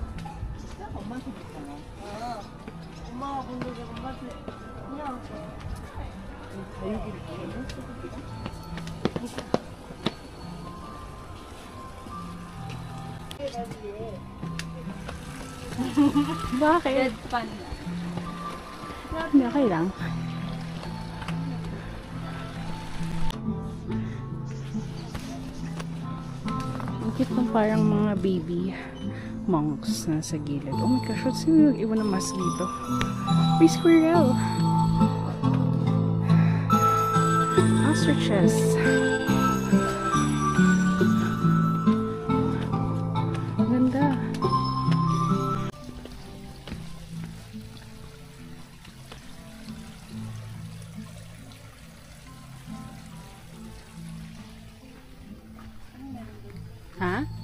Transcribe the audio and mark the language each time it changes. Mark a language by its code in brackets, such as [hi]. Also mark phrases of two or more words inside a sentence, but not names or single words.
[ko] 엄마한테 줬잖아. 아, 엄마가 본데도 엄마한테 그냥 다육이를 [tl] Bakit? [en] Fun. [tl] Hindi, okay lang. Ang cute ng parang mga [en] baby monks [tl] na sa gilid. [en] Oh my gosh, what's [tl] yung nag-iwan ng mask dito? May squirrel! [en] Ostriches! [tl] Ganda! Ha?